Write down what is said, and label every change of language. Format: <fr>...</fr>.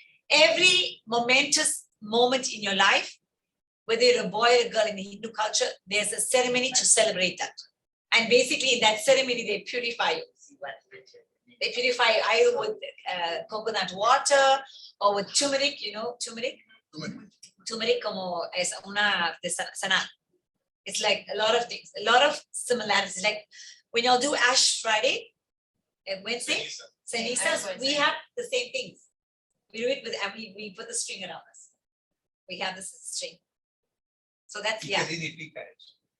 <en>Every momentous moment in your life, whether you're a boy or a girl in the Hindu culture, there's a ceremony to celebrate that. And basically in that ceremony, they purify you. They purify you either with coconut water or with turmeric, you know, turmeric?</en> <es>Turmeric como es una artesanal.</es> <en>It's like a lot of things, a lot of similarities. Like when y'all do Ash Friday, Wednesday, cenizas, we have the same things. We do it with, and we put the string around us. We have this string. So that's, yeah.</en> <es>¿Qué significa eso?</es>